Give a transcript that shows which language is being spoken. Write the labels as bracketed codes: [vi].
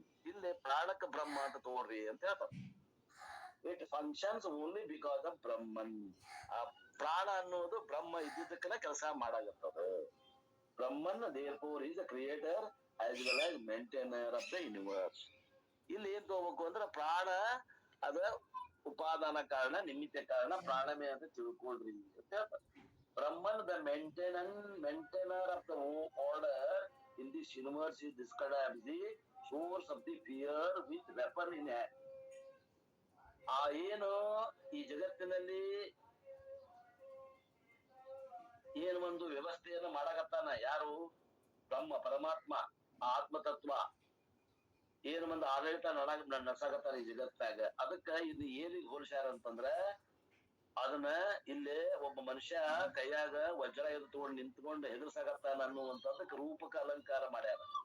[kn] ಇಲ್ಲಿ ಪ್ರಾಣಕ ಬ್ರಹ್ಮ ಅಂತ ತೋರ್ರಿ ಅಂತ ಹೇಳ್ತಾರೆ. [en] It functions only because of Brahman. [kn] ಆ ಪ್ರಾಣ ಅನ್ನೋದು ಬ್ರಹ್ಮ ಇದ್ದಿದ್ದಕ್ಕನ ಕೆಲಸ ಮಾಡಾಗತ್ತದ. [en] Brahman therefore is the creator as well as maintainer of the universe. [kn] ಇಲ್ಲಿ ಏನ್ ತಗೋಬೇಕು ಅಂದ್ರೆ ಪ್ರಾಣ ಅದ ಉಪಾದಾನ ಕಾರಣ, ನಿಮಿತ್ತ ಕಾರಣ, ಪ್ರಾಣಮೇ ಅಂತ ತಿಳ್ಕೊಳ್ರಿ ಅಂತ ಹೇಳ್ತಾರೆ. [en] Brahman, the maintainer of the order in this universe, is described as the source of the fear with weapon in hand. [kn] ಆ ಏನು ಈ ಜಗತ್ತಿನಲ್ಲಿ ಏನು ಒಂದು ವ್ಯವಸ್ಥೆಯನ್ನು ಮಾಡಕತ್ತಾನ, ಯಾರು? ಬ್ರಹ್ಮ ಪರಮಾತ್ಮ, ಆತ್ಮತತ್ವ ಏನು ಒಂದು ಆಡಳಿತ ನಡ್ಸಾಕತ್ತಾನ ಈ ಜಗತ್ತಾಗ. ಅದಕ್ಕ ಇದು ಏನಿಗೆ ಹೋಲಿಸ್ಯಾರ ಅಂತಂದ್ರ, ಅದನ್ನ ಇಲ್ಲೇ ಒಬ್ಬ ಮನುಷ್ಯ ಕೈಯಾಗ ವಜ್ರ ಎದು ತಗೊಂಡು ನಿಂತ್ಕೊಂಡು ಹೆದರ್ಸಾಕತ್ತಾನ ಅನ್ನುವಂಥದ್ದಕ್ಕೆ ರೂಪಕ ಅಲಂಕಾರ ಮಾಡ್ಯಾರ.